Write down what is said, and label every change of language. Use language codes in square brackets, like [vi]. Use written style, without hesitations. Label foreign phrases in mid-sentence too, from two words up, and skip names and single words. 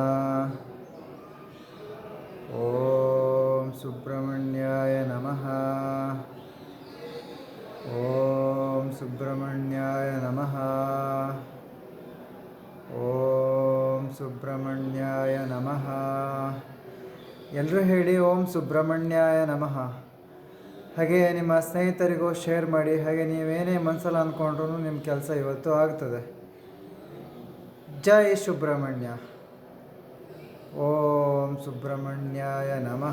[sa] ಓಂ ಸುಬ್ರಹ್ಮಣ್ಯಾಯ ನಮಃ. ಓಂ ಸುಬ್ರಹ್ಮಣ್ಯಾಯ ನಮಃ. ಓಂ ಸುಬ್ರಹ್ಮಣ್ಯಾಯ ನಮಃ. [kn] ಎಲ್ಲರೂ ಹೇಳಿ [sa] ಓಂ ಸುಬ್ರಹ್ಮಣ್ಯಾಯ ನಮಃ. [kn] ಹಾಗೆ ನಿಮ್ಮ ಸ್ನೇಹಿತರಿಗೂ ಶೇರ್ ಮಾಡಿ. ಹಾಗೆ ನೀವೇನೇ ಮನಸ್ಸಲ್ಲಿ ಅಂದ್ಕೊಂಡ್ರೂ ನಿಮ್ಮ ಕೆಲಸ ಇವತ್ತು ಆಗ್ತದೆ. [sa] ಜೈ ಸುಬ್ರಹ್ಮಣ್ಯ. ಓಂ ಸುಬ್ರಹ್ಮಣ್ಯಾಯ ನಮಃ.